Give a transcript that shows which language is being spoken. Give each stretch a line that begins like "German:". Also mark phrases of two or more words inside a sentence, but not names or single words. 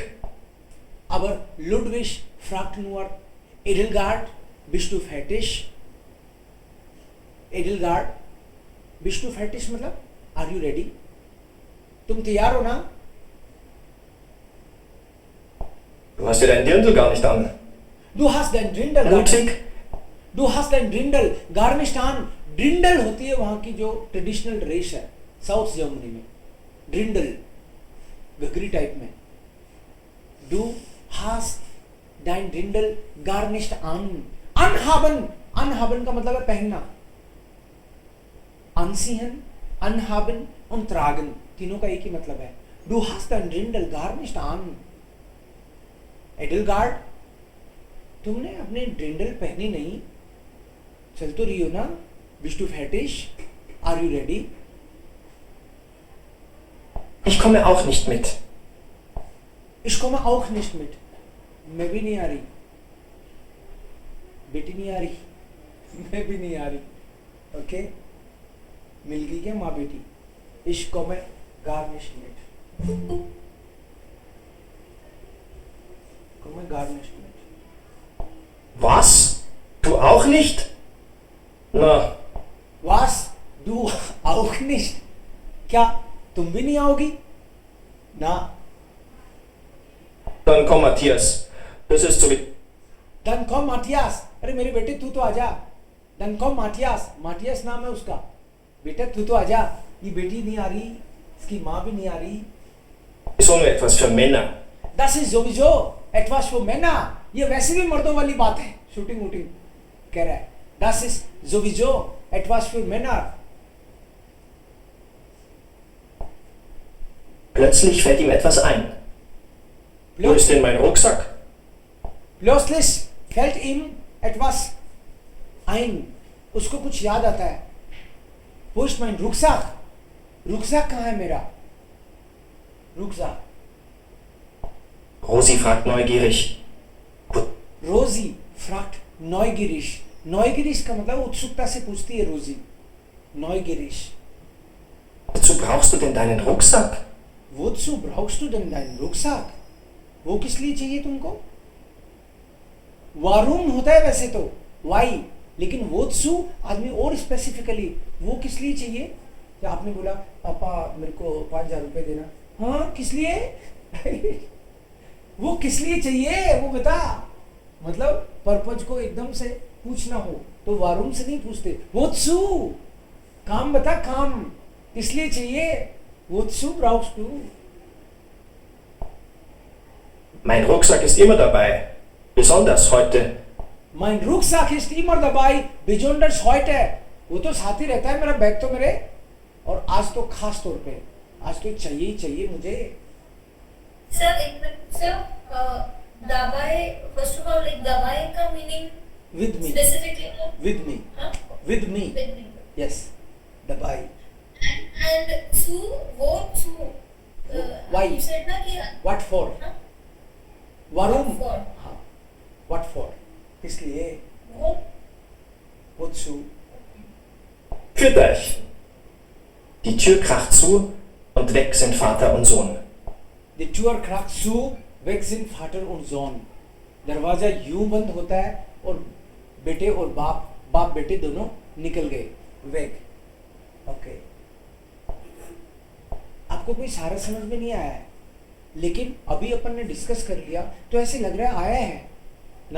German: Aber Ludwig fragt nur, Edelgard, bist du fertig? Edelgard, bist du fertig मतलब
English: are you ready?
Hindi: तुम तैयार हो ना?
German: Du hast ja deinen Dirndl gar nicht an. Du hast dein Dirndl gar Ludwig, Du hast dein Dirndl gar nicht an।
Hindi: ड्रिंडल होती है वहां की जो
English: traditional dress
Hindi: है साउथ जर्मनी में, ड्रिंडल घघरी टाइप में।
German: Du hast dein Dirndl gar nicht an। Anhaben, anhaben
Hindi: का मतलब है पहनना।
German: Anziehen, anhaben und tragen
Hindi: तीनों का एक ही मतलब है।
German: Du hast dein Dirndl gar nicht an।
Hindi: एडलगार्ड, तुमने अपने ड्रिंडल पहनी नहीं, चल तो रही हो ना?
German: Bist du fertig?
English: Are you ready?
German: ich komme auch nicht mit. Ich komme auch nicht mit।
Hindi: मैं भी नहीं आ रही, बेटी नहीं आ रही, मैं भी नहीं आ रही। ओके, मिल गई क्या माँ बेटी?
German: Ich komme gar nicht mit। komme gar nicht mit। Was? Du auch nicht? Na, Was? Du auch nicht?
Hindi: क्या तुम भी नहीं आओगी ना?
German: dann komm Matthias. Das ist so wie... Dann komm Matthias।
Hindi: अरे मेरे बेटे तू तो आजा।
German: Dann komm Matthias, Matthias
Hindi: नाम है उसका। बेटा तू तो आजा, ये बेटी नहीं आ रही, इसकी माँ भी नहीं आ रही।
German: ist nur etwas für Männer. Das ist sowieso etwas für Männer।
Hindi: ये वैसे भी मर्दों वाली बात है, शूटिंग वूटिंग कह रहा है।
German: Das ist sowieso etwas für Männer। Plötzlich fällt ihm etwas ein. Wo ist denn mein Rucksack? Plötzlich fällt ihm etwas ein।
Hindi: उसको कुछ याद आता है।
German: Wo ist mein Rucksack?
Hindi: Rucksack कहाँ है मेरा?
German: Rucksack। Rosi fragt neugierig. Rosi fragt neugierig।
Hindi: neugierig का मतलब उत्सुकता से पूछती है रोजी। neugierig।
German: Wozu brauchst du denn deinen Rucksack? Wozu brauchst du denn deinen Rucksack?
Hindi: वो किस लिए चाहिए तुमको? वारूम होता है वैसे तो वाई, लेकिन wozu आदमी और स्पेसिफिकली वो किस लिए चाहिए? या आपने बोला पापा मेरे को 5,000 रुपए देना, हाँ किस लिए? वो किस लिए चाहिए वो बता। मतलब पर्पज को एकदम से पूछना हो तो वारूम से नहीं पूछते, wozu काम बता, काम किस लिए चाहिए?
German: Wozu brauchst du? Mein Rucksack ist immer dabei. Besonders heute. Mein Rucksack ist immer dabei, besonders heute।
Hindi: वो तो साथ ही रहता है मेरा बैग तो मेरे, और आज तो खास तौर पे, आज तो चाहिए ही चाहिए मुझे।
English: Sir,
Hindi: एक मिनट
English: sir, दबाए first of all like
Hindi: दबाए का
English: meaning with me, specifically with me,
Hindi: हाँ
English: with me, with me यस, दबाई. and to वो to Why? you said
Hindi: ना कि
English: What for?
Hindi: हाँ
German: वरुण.
English: What for? हाँ. What for?
Hindi: इसलिए वो
German: wozu? Führt euch! Die Tür kracht zu und weg sind Vater und Sohn. Die Tür kracht zu, weg sind Vater und Sohn.
Hindi: दरवाजा यूं बंद होता है और बेटे और बाप बेटे दोनों निकल गए.
German: वेग. ओके.
Hindi: आपको कोई सारा समझ में नहीं आया है, लेकिन अभी अपन ने डिस्कस कर लिया तो ऐसे लग रहा है आया है ना.